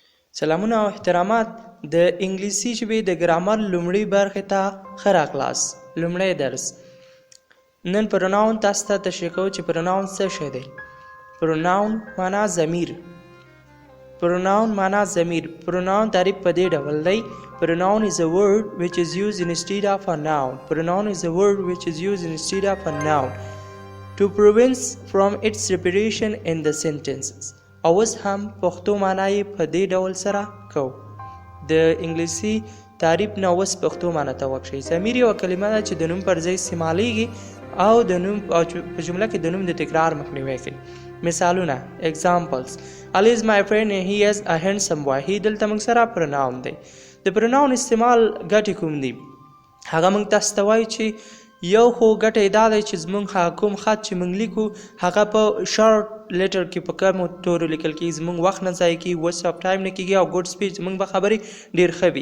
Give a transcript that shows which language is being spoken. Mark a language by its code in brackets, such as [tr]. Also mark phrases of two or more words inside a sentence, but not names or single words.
[ps] سلامونه او احترامات د انګلیسي ژبې د ګرامر لومړۍ برخې ته ښه راغلاست. لومړی درس. نن پروناون تاسو ته تشریح کوو چې پروناون څه شی دی. پروناون معنا ضمیر. پروناون معنا ضمیر. پروناون تعریف په دې ډول دی. [en] Pronoun is a word which is used instead of a noun. Pronoun is a word which is used instead of a noun to prevent from its repetition in the sentences. [ps] اوس هم پښتو معنا یې په دې ډول سره کوو. د انګلیسي تعریف نه اوس پښتو معنا ته وکړئ. ضمیر یوه کلمه ده چې د نوم پر ځای استعمالیږي او د نوم په جمله کې د نوم د تکرار مخنیوی کوي. مثالونه examples. [en] Ali is my friend and he is a handsome boy. [ps] he دلته موږ سره pronoun دی. د pronoun استعمال ګټې کوم دي؟ هغه موږ تاسو ته وایي چې یو خو ګټه دا دی چې زموږ هغه کوم خط چې موږ لیکو هغه په [en] short letter [ps] کې په کمو تورو لیکل کېږي، زموږ وخت نه ضایع کېږي، [en] waste of time [ps] نه کېږي او [en] good speech [ps] زموږ به خبرې ډېر ښه وي.